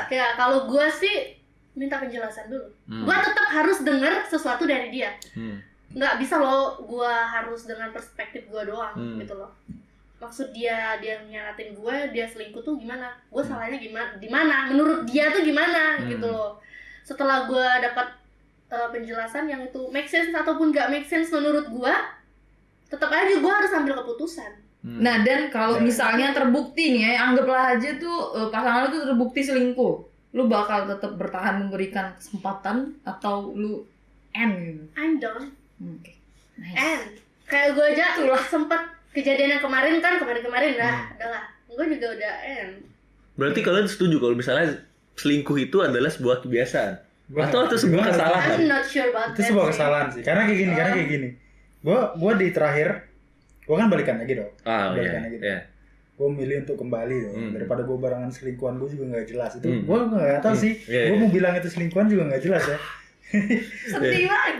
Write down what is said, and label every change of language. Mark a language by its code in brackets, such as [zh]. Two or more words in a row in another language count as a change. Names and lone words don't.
[id] Ya kalau gue sih minta penjelasan dulu. Gue tetap harus dengar sesuatu dari dia. Nggak bisa loh gue harus dengan perspektif gue doang gitu loh. Maksud dia nyianatin gue, dia selingkuh tuh gimana? Gue salahnya di mana? Menurut dia tuh gimana gitu loh. Setelah gue dapat penjelasan yang itu [en] make sense [id] ataupun nggak [en] make sense [id] menurut gue, tetap aja gue harus ambil keputusan. Nah, dan kalau misalnya terbukti nih ya, anggaplah aja tuh pasangan lu tuh terbukti selingkuh, lu bakal tetap bertahan memberikan kesempatan atau lu end? [en] I'm done. [id] Oke. Nice. And kayak gue aja sempat kejadian yang kemarin lah, adalah gue juga udah end. Berarti kalian setuju kalau misalnya selingkuh itu adalah sebuah kebiasaan atau sebuah kesalahan? [en] I'm not sure about [id] itu sebuah kesalahan sih, karena kayak gini. Gue di terakhir, gue kan balikan lagi dong. Balikan lagi. Gue milih untuk kembali dong, daripada gue barengan selingkuhan gue juga nggak jelas. Itu gue nggak tahu sih. Gue mau bilang itu selingkuhan juga nggak jelas ya. Sedih lagi.